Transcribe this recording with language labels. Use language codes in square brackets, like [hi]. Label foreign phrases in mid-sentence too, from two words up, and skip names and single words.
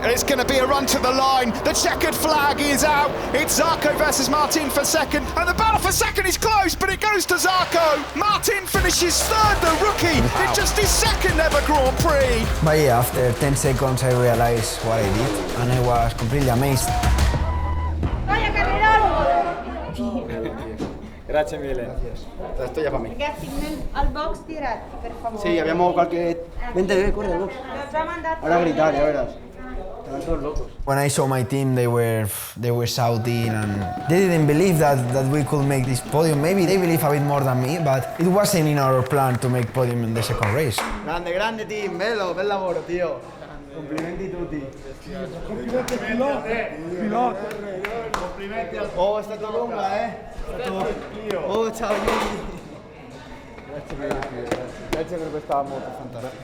[en] It's going to be a run to the line. The checkered flag is out. It's Zarco versus Martin for second. And the battle for second is close, but it goes to Zarco. Martin finishes third, the rookie, in just his second ever Grand Prix. But yeah, after 10 seconds I realized what I did, and I was completely amazed. [it] Grazie mille. [es] Esto ya para mí. [it] Ragazzi, al box diretti, per favore. Sì, abbiamo qualche... [es] Vente, corre al box. Ahora a gritar, ya verás. Están todos locos. [en] When I saw my team, they were shouting, and they didn't believe that we could make this podium. Maybe they believe a bit more than me, but it wasn't in our plan to make podium in the second race. [it] Grande, grande team, bello, bel lavoro, tío. Complimenti tutti. Complimenti pilota. Complimenti al... Oh, è stato lunga, È stato... Oh, ciao. Grazie per questa moto fantastica.